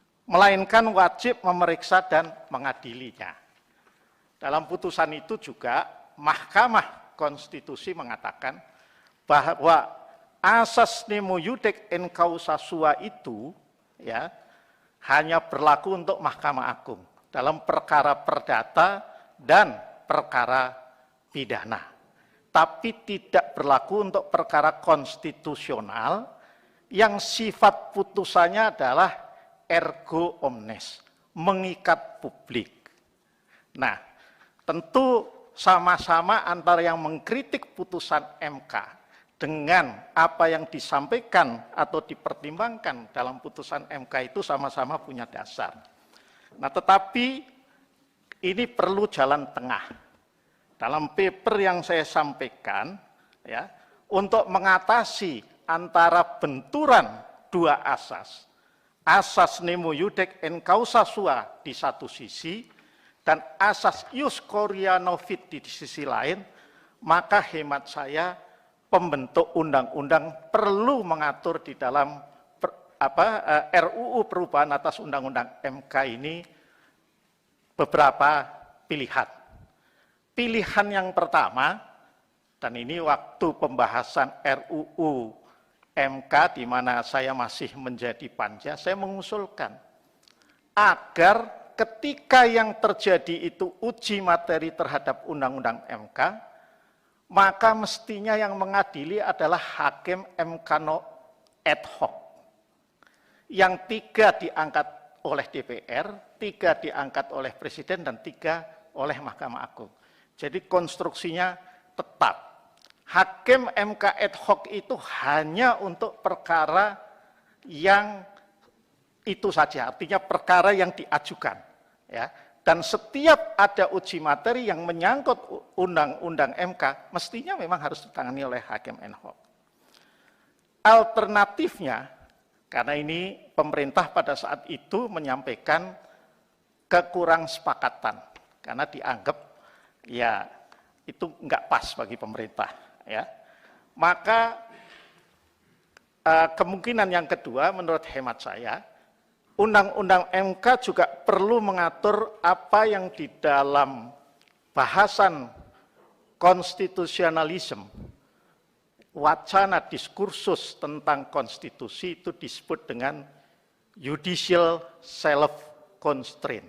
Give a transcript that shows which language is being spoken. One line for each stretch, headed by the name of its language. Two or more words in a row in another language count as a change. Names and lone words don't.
Indonesian: melainkan wajib memeriksa dan mengadilinya. Dalam putusan itu juga Mahkamah Konstitusi mengatakan bahwa asas
Latin: nemo iudec in causa sua
Indonesian: itu ya hanya berlaku untuk Mahkamah Agung dalam perkara perdata dan perkara pidana. Tapi tidak berlaku untuk perkara konstitusional yang sifat putusannya adalah
Latin: ergo omnes,
Indonesian: mengikat publik. Nah, tentu sama-sama antara yang mengkritik putusan MK dengan apa yang disampaikan atau dipertimbangkan dalam putusan MK itu sama-sama punya dasar. Nah, tetapi ini perlu jalan tengah. Dalam paper yang saya sampaikan, ya, untuk mengatasi antara benturan dua asas, asas
Latin: nemo iudec in causa sua
Indonesian: di satu sisi, dan asas
Latin: ius coria novit
Indonesian: di sisi lain, maka hemat saya pembentuk undang-undang perlu mengatur di dalam RUU perubahan atas undang-undang MK ini beberapa pilihan. Pilihan yang pertama, dan ini waktu pembahasan RUU MK di mana saya masih menjadi panja, saya mengusulkan agar ketika yang terjadi itu uji materi terhadap undang-undang MK, maka mestinya yang mengadili adalah hakim MK
Latin: ad hoc.
Indonesian: Yang 3 diangkat oleh DPR, 3 diangkat oleh Presiden, dan 3 oleh Mahkamah Agung. Jadi konstruksinya tetap. Hakim MK
Latin: ad hoc
Indonesian: itu hanya untuk perkara yang itu saja, artinya perkara yang diajukan. Ya. Dan setiap ada uji materi yang menyangkut undang-undang MK, mestinya memang harus ditangani oleh hakim
Latin: ad hoc.
Indonesian: Alternatifnya, karena ini pemerintah pada saat itu menyampaikan kekurangsepakatan, karena dianggap ya itu enggak pas bagi pemerintah, ya. Maka kemungkinan yang kedua menurut hemat saya, undang-undang MK juga perlu mengatur apa yang di dalam bahasan konstitusionalisme, wacana diskursus tentang konstitusi itu disebut dengan
English: judicial self-constraint.